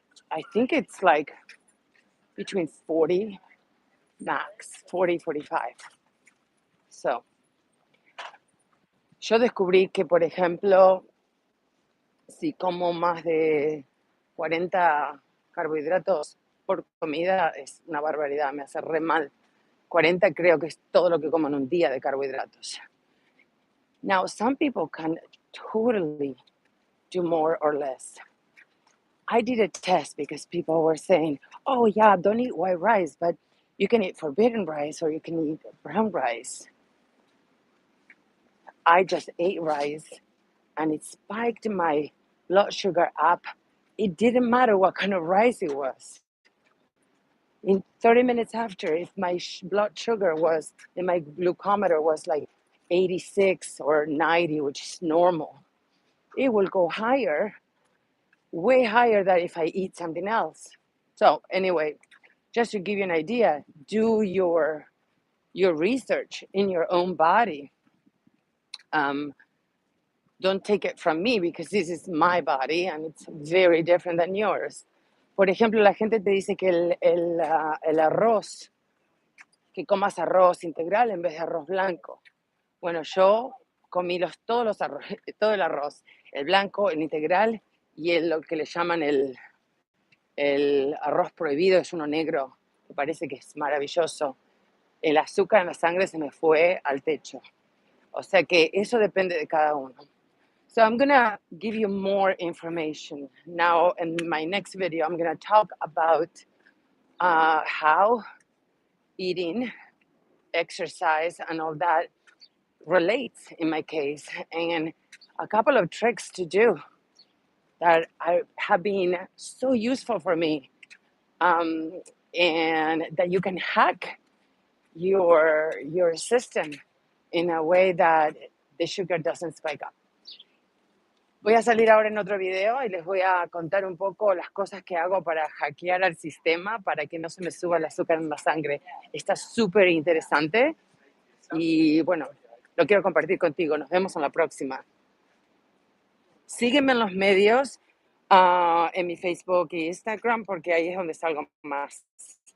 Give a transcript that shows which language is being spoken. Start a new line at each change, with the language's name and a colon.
English: I think it's like between 40 max, 40, 45.
Spanish: So, yo descubrí que, por ejemplo, si como más de 40 carbohidratos por comida, es una barbaridad, me hace re mal. 40 creo que es todo lo que como en un día de carbohidratos.
English: Now, some people can totally do more or less. I did a test because people were saying, oh yeah, don't eat white rice, but you can eat forbidden rice or you can eat brown rice. I just ate rice and it spiked my blood sugar up. It didn't matter what kind of rice it was. In 30 minutes after, if my blood sugar was, and my glucometer was like 86 or 90, which is normal, it will go higher, way higher than if I eat something else. So anyway, just to give you an idea, do your research in your own body. Don't take it from me because this is my body and it's very different than yours.
Spanish: Por ejemplo, la gente te dice que el arroz, que comas arroz integral en vez de arroz blanco. Bueno, yo comí todo el arroz, el blanco, el integral y lo que le llaman el arroz prohibido, es uno negro, me parece que es maravilloso. El azúcar en la sangre se me fue al techo. O sea que eso depende de cada uno.
English: So I'm going to give you more information. Now, in my next video, I'm going to talk about how eating, exercise, and all that relates in my case, and a couple of tricks to do that have been so useful for me, and that you can hack your system in a way that the sugar doesn't spike up.
Spanish: Voy a salir ahora en otro video y les voy a contar un poco las cosas que hago para hackear al sistema para que no se me suba el azúcar en la sangre. Está súper interesante y bueno, lo quiero compartir contigo. Nos vemos en la próxima. Sígueme en los medios, en mi Facebook e Instagram, porque ahí es donde salgo más.